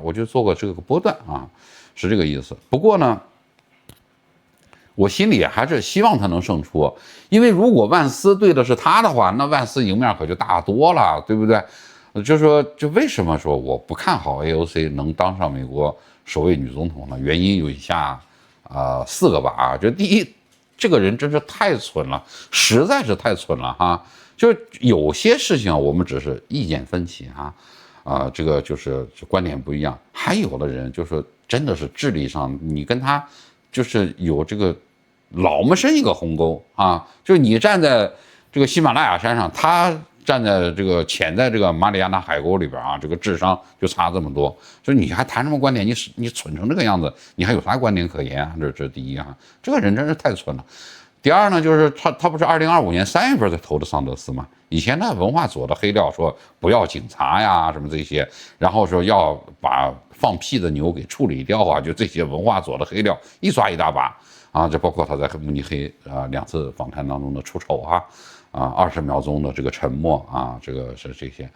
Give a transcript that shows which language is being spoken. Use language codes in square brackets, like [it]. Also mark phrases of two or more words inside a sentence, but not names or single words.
[zh] 我就做過這個波段啊，是這個意思。不過呢，我心裡還是希望他能勝出，因為如果萬斯對的是他的話，那萬斯贏面可就大多了，對不對？就是說，就為什麼說我不看好 AOC 能當上美國首位女總統呢？原因有以下4個吧啊。就第一，這個人真是太蠢了，實在是太蠢了哈。就是有些事情我們只是意見分歧哈，這個就是觀點不一樣。還有的人就是真的是智力上，你跟他就是有這個老麼深一個鴻溝啊。就是你站在這個喜馬拉雅山上，他站在這個潛在這個馬里亞納海溝裡邊啊，這個智商就差這麼多，所以你還談什麼觀點？你蠢成這個樣子，你還有啥觀點可言啊？這是第一啊，這個人真是太蠢了。第第二呢，就是他不是2025年3月份才投的桑德斯吗？以前呢文化左的黑料说不要警察呀什么这些，然后说要把放屁的牛给处理掉啊，就这些文化左的黑料一抓一大把啊，这包括他在慕尼黑2次访谈当中的出丑20秒钟的这个沉默啊，这个是这些。